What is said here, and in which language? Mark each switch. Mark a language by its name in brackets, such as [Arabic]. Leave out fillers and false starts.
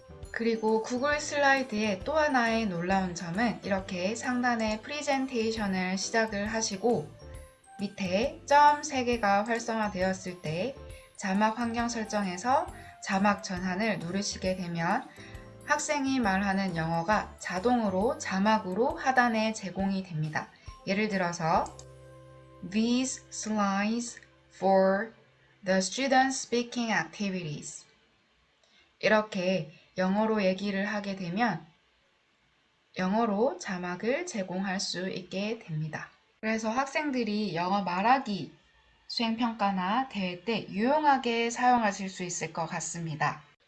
[Korean] 그리고 구글 슬라이드의 또 하나의 놀라운 점은 이렇게 상단에 프레젠테이션을 시작을 하시고 밑에 점 3개가 활성화되었을 때 자막 환경 설정에서 자막 전환을 누르시게 되면 학생이 말하는 영어가 자동으로 자막으로 하단에 제공이 됩니다. 예를 들어서 [English] These slides for The student speaking activities. [Korean] 이렇게 영어로 얘기를 하게 되면 영어로 자막을 제공할 수 있게 됩니다. 그래서 학생들이 영어 말하기 수행평가나 대회 때 유용하게 사용하실 수 있을 것 같습니다.